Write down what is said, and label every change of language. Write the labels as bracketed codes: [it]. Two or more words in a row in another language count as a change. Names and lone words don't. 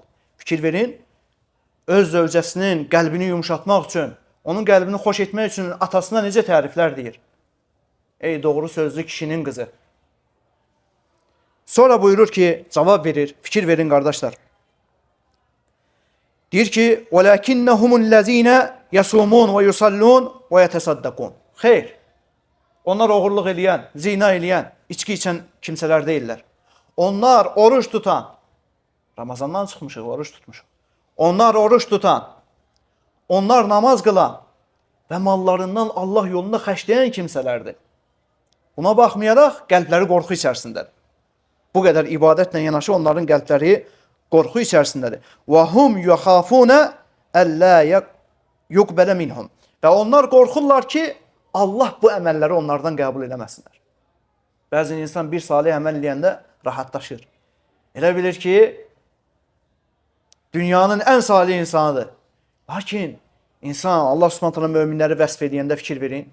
[az] Fikir verin, öz zövcəsinin qəlbini yumuşatmaq üçün, onun qəlbini xoş etmək üçün atasına necə təriflər deyir. Ey doğru sözlü kişinin qızı. Sonra buyurur ki, cavab verir, fikir verin qardaşlar. Deyir ki, [ar] وَلَكِنَّهُمُ الَّذ۪ينَ يَسُومُونَ وَيُسَلُّونَ وَيَتَصَدَّقُونَ [az] Xeyr, onlar oğurluq eləyən, zina eləyən, içki içən kimsələr deyirlər. Onlar oruç tutan, Ramazandan çıxmışıq, oruç tutmuşuq. Onlar oruç tutan, onlar namaz qılan və mallarından Allah yolunda xərcləyən kimsələrdir. Buna baxmayaraq, qəlbləri qorxu içərisindədir. Bu qədər ibadətlə yanaşı onların qəlbləri qorxu içərisindədir. [ar] وَهُمْ يَخَافُونَ أَلَّا يُقْبَلَ مِنْهُمْ [az] Və onlar qorxurlar ki, Allah bu əməlləri onlardan qəbul eləməsinlər. Bəzi insan bir salih əməl eləyəndə rahatlaşır. Elə bilir ki, dünyanın ən salih insanıdır. Lakin insan Allah [ar] سبحانه تعالى [az] möminləri vəsf edəndə fikir verin.